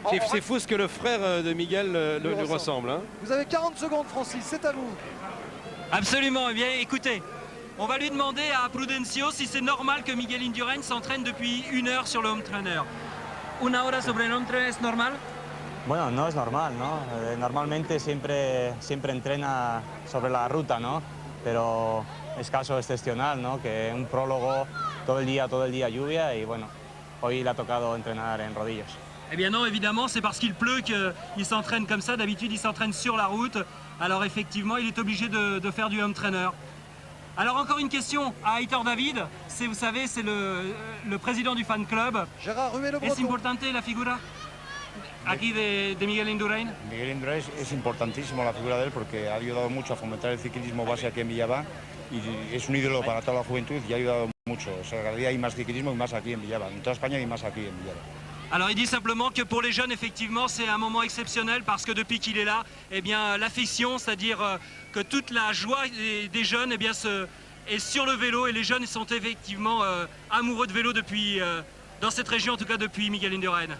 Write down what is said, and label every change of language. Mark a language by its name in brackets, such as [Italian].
[French] C'est fou ce que le frère de Miguel lui ressemble. Hein. Vous avez 40 secondes, Francis, c'est à vous. Absolument. Eh bien, écoutez, on va lui demander à Prudencio si c'est normal que Miguel Indurain s'entraîne depuis 1 heure sur le home trainer. [Spanish] Una hora sobre el home trainer es normal? Bueno, no es normal, ¿no? Normalmente siempre entrena sobre la ruta, ¿no? Pero es caso excepcional, ¿no? Que un prólogo todo el día lluvia y bueno, hoy le ha tocado entrenar en rodillos. [French] Eh bien non, évidemment, c'est parce qu'il pleut qu'il s'entraîne comme ça. D'habitude, il s'entraîne sur la route. Alors effectivement, il est obligé de faire du home trainer. Alors encore une question à Aitor David. Vous savez, c'est le président du fan club. Gérard Ruel, le [Spanish] ¿Es [French] Breton. [Spanish] importante la figura aquí de Miguel Indurain? Miguel Indurain es importantísimo la figura de él porque ha ayudado mucho a fomentar el ciclismo base aquí en Villaba y es un ídolo para toda la juventud y ha ayudado mucho. O sea, cada día hay más ciclismo y más aquí en Villaba. En toda España y más aquí en Villaba. [French] Alors il dit simplement que pour les jeunes, effectivement, c'est un moment exceptionnel parce que depuis qu'il est là, eh bien l'affection, c'est-à-dire que toute la joie des jeunes eh bien, est sur le vélo et les jeunes sont effectivement amoureux de vélo depuis, dans cette région, en tout cas depuis Miguel Indurain.